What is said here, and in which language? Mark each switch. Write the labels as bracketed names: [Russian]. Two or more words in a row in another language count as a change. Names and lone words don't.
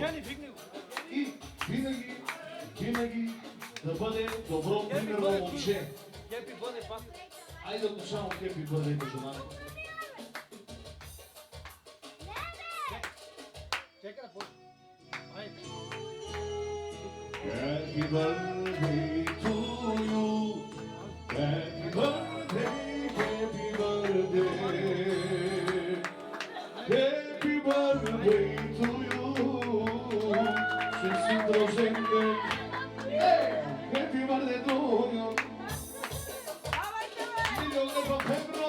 [Bulgarian] И винаги да бъде добро, примерно момче. Айде да само хепи бъде между нами. [English] Happy birthday to you. Happy birthday, happy birthday. Happy birthday to you. [Bulgarian] Честит рожден ден. [English] Happy birthday to you. [Bulgarian] Милион лева Петро.